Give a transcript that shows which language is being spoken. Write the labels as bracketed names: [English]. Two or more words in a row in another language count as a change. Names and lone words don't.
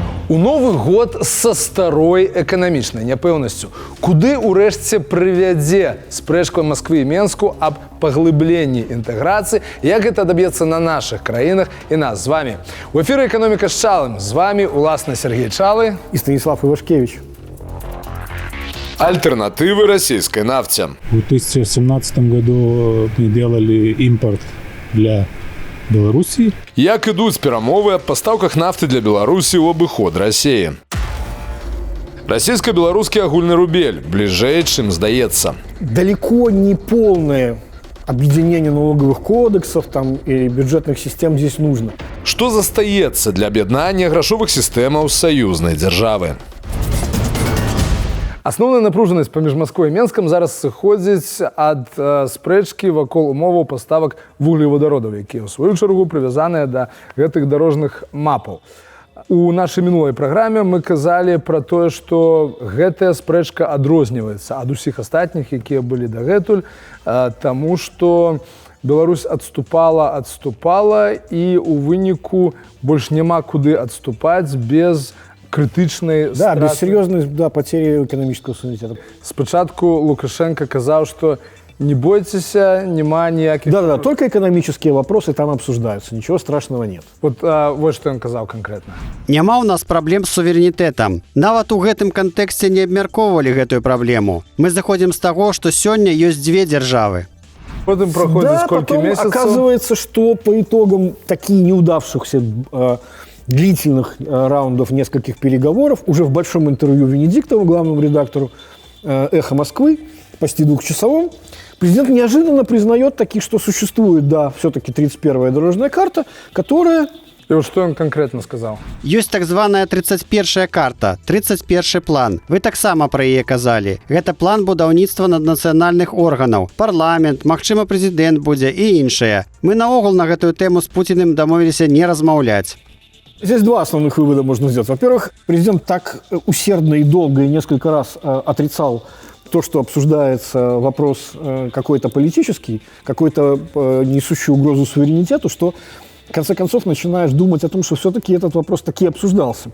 [Belarusian] У новы год са старой эканамічнай няпэўнасцю. Куды ўрэшце прывядзе спрэчка Масквы і Менску аб паглыбленні інтэграцыі, як гэта даб'ецца на нашых краінах і нас з вами. У эфіры «Экономика с Чалым». З вами уласна Сергей Чалы [Russian] и Станислав Ивашкевич. Альтернативы российской нафте. В 2017 году мы делали импорт для Белоруссии. [Belarusian] Як ідуць перамовы аб пастаўках нафты для Беларусі ў абыход Расіі? Расійска-беларускі агульны рубель бліжэй, чым здаецца. [Russian] Далеко не полное объединение налоговых кодексов там, и бюджетных систем здесь нужно. [Belarusian] Што застаецца для аб'яднання грашовых сістэмаў саюзнай дзяржавы? Асноўная напружанасць паміж Масквой і Менскам зараз сыходзіць ад спрэчкі вакол умоваў паставак вуглевадародаў, якія ў сваю чаргу прывязаныя да гэтых дарожных мапаў. У нашай мінулай праграме мы казалі пра тое, што гэтая спрэчка адрозніваецца ад усіх астатніх, якія былі дагэтуль, таму што Беларусь адступала і ў выніку больш няма куды адступаць без крытычнай страты. [Russian] Без серьезной потери экономического суверенитета. [Belarusian] Спачатку Лукашенко казаў, што [Russian] не бойтеся, [Belarusian] няма ніякіх... [Russian] Да, только экономические вопросы там обсуждаются, ничего страшного нет. [Belarusian] Вот што ён казаў канкрэтна. Няма ў нас праблем з суверэнітэтам. Нават у гэтым кантэксце не абмяркоўвалі гэтую праблему. Мы заходзім з таго, што сёння ёсць дзве дзяржавы. Потым праходзіць колькі месяцаў. [Russian] Оказывается, что по итогам таких неудавшихся длительных раундов нескольких переговоров, уже в большом интервью Венедиктову, главному редактору «Эхо Москвы», почти двухчасовом, президент неожиданно признает таки, что существует, все-таки 31-я дорожная карта, которая... И вот что он конкретно сказал? [Belarusian] Ёсць так званая 31-я карта, 31-й план. Вы таксама пра яе казалі. Гэта план будаўніцтва наднацыянальных органаў, парламент, магчыма, прэзідэнт будзе і іншае. Мы наогул на гэтую тэму з Пуціным дамовіліся не размаўляць. [Russian] Здесь два основных вывода можно сделать. Во-первых, президент так усердно и долго и несколько раз отрицал то, что обсуждается вопрос какой-то политический, какой-то несущий угрозу суверенитету, что в конце концов начинаешь думать о том, что все-таки этот вопрос таки обсуждался.